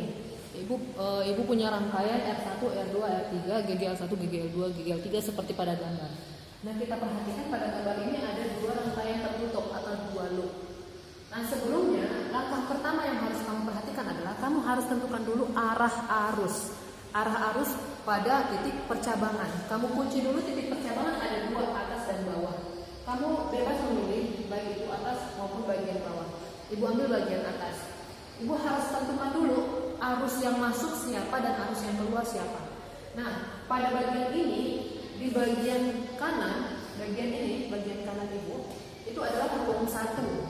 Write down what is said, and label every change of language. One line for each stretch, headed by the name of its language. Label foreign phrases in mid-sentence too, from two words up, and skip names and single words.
Indonesian: Ibu punya rangkaian R1, R2, R3, GGL1, GGL2, GGL3 seperti pada gambar. Nah, kita perhatikan pada gambar ini ada dua rangkaian tertutup atau dua loop. Nah, sebelumnya langkah pertama yang harus kamu perhatikan adalah kamu harus tentukan dulu arah arus. Arah arus pada titik percabangan. Kamu kunci dulu titik percabangan ada dua, atas dan bawah. Kamu bebas memilih baik itu atas maupun bagian bawah. Ibu ambil bagian atas. Ibu harus tentukan dulu arus yang masuk siapa dan arus yang keluar siapa. Nah, pada bagian ini, di bagian kanan, bagian kanan ibu, itu adalah ruang 1.